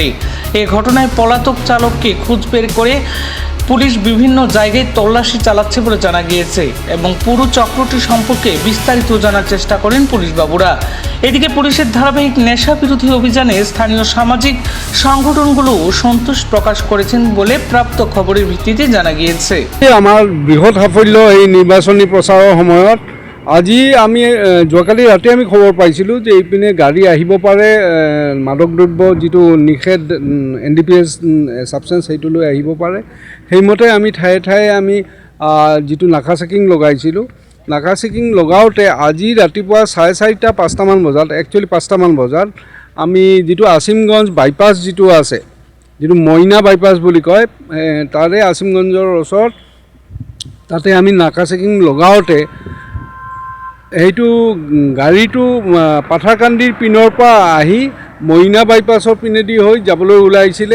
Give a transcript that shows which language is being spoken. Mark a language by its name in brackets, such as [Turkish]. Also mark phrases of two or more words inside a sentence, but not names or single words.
[Bangla] এ ঘটনায় পলাতক চালককে খুঁজ বের করে পুলিশ বিভিন্ন জায়গায় তল্লাশি চালাচ্ছে বলে জানা গিয়েছে এবং পুরো চক্রটি সম্পর্কে বিস্তারিত জানার চেষ্টা করেন পুলিশ বাবুরা। এদিকে পুলিশের ধারাবাহিক নেশা বিরোধী অভিযানে স্থানীয় সামাজিক সংগঠনগুলো সন্তোষ প্রকাশ করেছেন বলে প্রাপ্ত খবরের ভিত্তিতে জানা গিয়েছে। [Assamese] আমার বৃহৎ সাফল্য এই নিৰ্বাচনী প্ৰচাৰৰ সময়ত আজি আমি যোৱাকালি ৰাতি আমি খবৰ পাইছিলোঁ যে এইপিনে গাড়ী আহিব পাৰে, মাদক দ্ৰব্য যিটো নিষেধ [English] NDPS substance [Assamese] সেইটো লৈ আহিব পাৰে। সেইমতে আমি ঠায়ে ঠায়ে আমি যিটো নাকা চেকিং লগাইছিলোঁ, নাকা চেকিং লগাওঁতে আজি ৰাতিপুৱা 4:30 5টামান বজাত, একচুৱেলি 5টামান বজাত আমি যিটো আছিমগঞ্জ বাইপাছ যিটো আছে, যিটো মইনা বাইপাছ বুলি কয়, তাৰে আছিমগঞ্জৰ ওচৰত তাতে আমি নাকা চেকিং লগাওঁতে সেইটো গাড়ীটো পাথাৰকান্দিৰ পিনৰ পৰা আহি মইনা বাইপাছৰ পিনেদি হৈ যাবলৈ ওলাইছিলে।